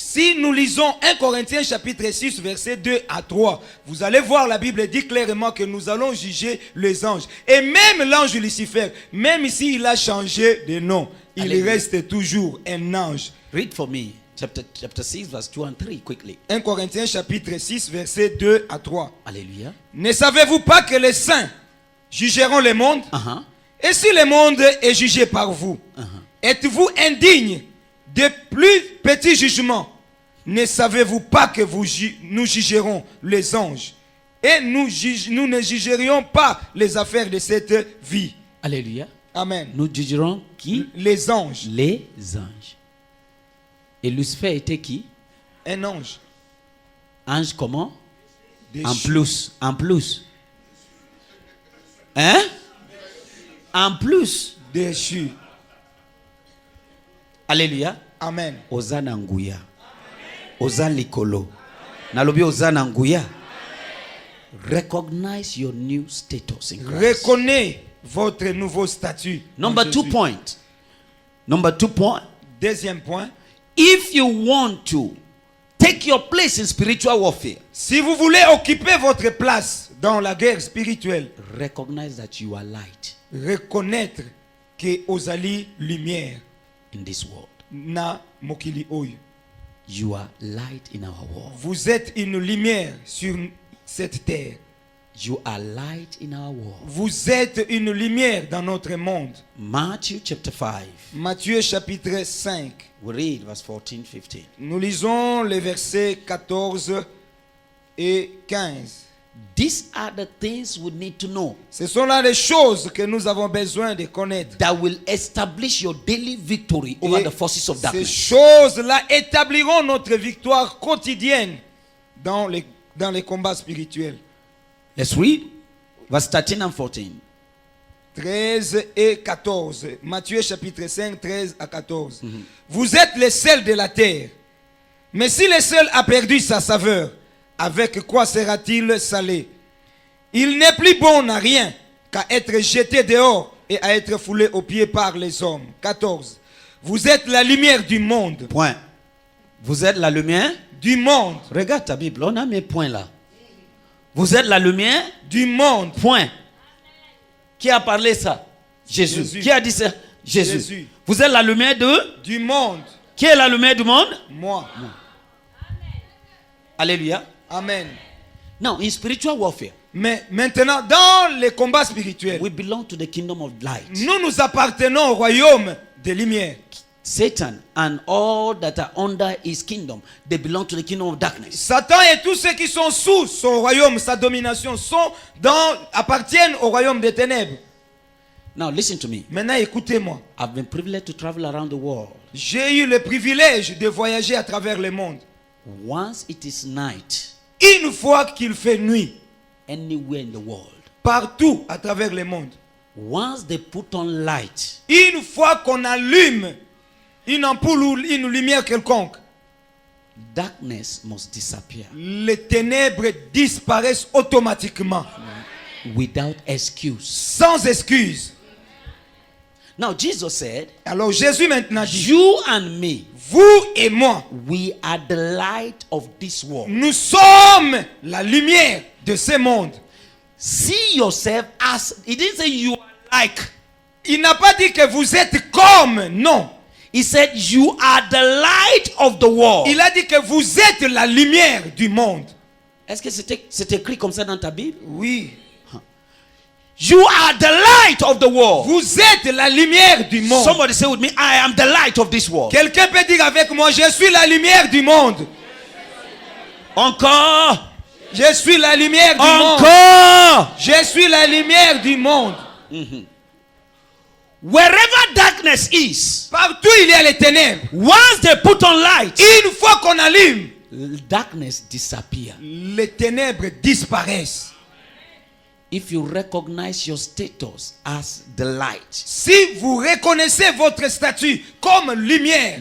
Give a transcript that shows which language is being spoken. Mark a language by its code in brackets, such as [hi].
[fr] Si nous lisons 1 Corinthiens chapitre 6 verset 2 à 3, vous allez voir la Bible dit clairement que nous allons juger les anges. Et même l'ange Lucifer, même si il a changé de nom, il reste toujours un ange. [en] Read for me chapter 6 verse 2 and 3 quickly. [fr] 1 Corinthiens chapitre 6 verset 2 à 3. Alléluia. Ne savez-vous pas que les saints jugeront le monde? Et si le monde est jugé par vous, êtes-vous indigne de plus petits jugements? Ne savez-vous pas que nous jugerons les anges? Et nous ne jugerions pas les affaires de cette vie. Alléluia. Amen. Nous jugerons qui? Les anges. Les anges. Et Lucifer était qui? Un ange. Ange comment? Déchu. En plus. En plus. Hein? En plus. Déchu. Alléluia. Amen. [ln] Ozana nguya. Oza likolo. Nalobi ozana nguya. [en] Recognize your new status in Christ. [fr] Reconnais votre nouveau statut. [en] Number 2 point. Number 2 point. [fr] Deuxième point. [en] If you want to take your place in spiritual warfare, [fr] si vous voulez occuper votre place dans la guerre spirituelle, [en] recognize that you are light. [fr] Reconnaître que [ln] ozali [fr] lumière [en] in this world. [ln] Na mokili oyo. [en] You are light in our world. [fr] Vous êtes une lumière sur cette terre. [en] You are light in our world. [fr] Vous êtes une lumière dans notre monde. [en] Matthew chapter 5. [fr] Matthieu chapitre 5. [en] We read verse 14, 15. [fr] Nous lisons les versets 14 et 15. [en] These are the things we need to know. [fr] Ce sont là les choses que nous avons besoin de connaître. [en] That will establish your daily victory over the forces of darkness. [fr] Ces choses-là établiront notre victoire quotidienne dans les dans les combats spirituels. Let's read verse 13 and 14. 13 et 14. Matthieu chapitre 5, 13 à 14. Vous êtes les sels de la terre. Mais si le sel a perdu sa saveur, avec quoi sera-t-il salé? Il n'est plus bon à rien qu'à être jeté dehors et à être foulé aux pieds par les hommes. 14. Vous êtes la lumière du monde. Point. Vous êtes la lumière Du monde. Regarde ta Bible, on a mes points là. Vous êtes la lumière Du monde. Point. Qui a parlé ça? Jésus. Jésus. Qui a dit ça? Jésus. Jésus. Vous êtes la lumière de? Du monde. Qui est la lumière du monde? Moi. Alléluia. Amen. [en] Now, in spiritual warfare, [fr] Mais maintenant, dans les combats spirituels, [en] we belong to the kingdom of light. [fr] nous appartenons au royaume des lumières. [en] Satan and all that are under his kingdom, they belong to the kingdom of darkness. [fr] Satan et tous ceux qui sont sous son royaume, sa domination, appartiennent au royaume des ténèbres. [en] Now, listen to me. [fr] Maintenant, écoutez-moi. [en] I've been privileged to travel around the world. [fr] J'ai eu le privilège de voyager à travers le monde. [en] Once it is night, [fr] Une fois qu'il fait nuit, [en] anywhere in the world, [fr] partout à travers le monde, [en] once they put on light, [fr] une fois qu'on allume une ampoule ou une lumière quelconque, [en] darkness must disappear [fr] les ténèbres disparaissent automatiquement, [en] without excuse. [fr] sans excuse. [en] Now, Jesus said, [fr] Alors Jésus maintenant dit, [en] you and me, [fr] vous et moi, [en] we are the light of this world. [fr] nous sommes la lumière de ce monde. [en] See yourself as, he didn't say you are like. [fr] Il n'a pas dit que vous êtes comme, non. [en] He said you are the light of the world. [fr] Il a dit que vous êtes la lumière du monde. Est-ce que c'est écrit comme ça dans ta Bible? Oui. [en] You are the light of the world. [fr] Vous êtes la lumière du monde. [en] Somebody say with me, I am the light of this world. [fr] Quelqu'un peut dire avec moi, je suis la lumière du monde. Encore. Je suis la lumière du monde. Encore. Je suis la lumière du monde. [en] Wherever darkness is, [fr] Partout il y a les ténèbres. [en] once they put on light, [fr] Une fois qu'on allume, [en] darkness disappear. [fr] les ténèbres disparaissent. [en] If you recognize your status as the light, [fr] Si vous reconnaissez votre statut comme lumière,